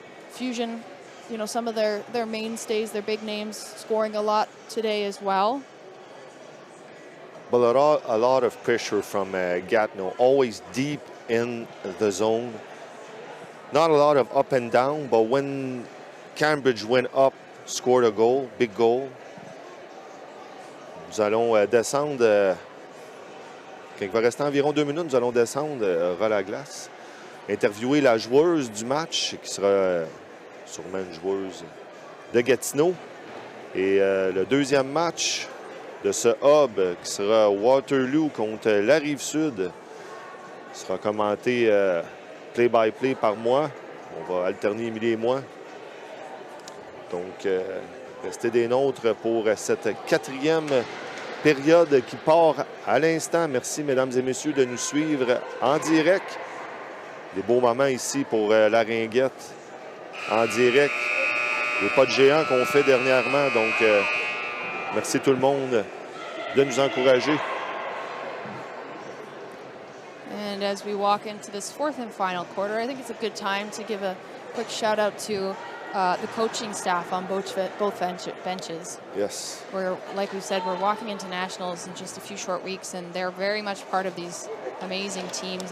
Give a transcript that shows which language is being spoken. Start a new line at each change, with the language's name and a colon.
English: Fusion, you know, some of their mainstays, their big names, scoring a lot today as well. But a lot of pressure from Gatineau, always deep in the zone. Not a lot of up and down, but when Cambridge went up, scored a goal, big goal.
French: Nous allons descendre, quand il va rester environ 2 minutes, nous allons descendre ras la glace. Interviewer la joueuse du match, qui sera sûrement une joueuse de Gatineau. Et le deuxième match de ce hub, qui sera Waterloo contre la Rive-Sud, sera commenté play-by-play par moi. On va alterner Émilie et moi. Donc, restez des nôtres pour cette 4e période qui part à l'instant. Merci, mesdames et messieurs, de nous suivre en direct. Des beaux moments ici pour la ringuette en direct. Les pas de géant qu'on fait dernièrement. Donc, merci tout le monde de nous encourager.
English: And as we walk into this fourth and final quarter, I think it's a good time to give a quick shout out to the coaching staff on both benches. Yes. We're, like we said, we're walking into nationals in just a few short weeks, and they're very much part of these amazing teams.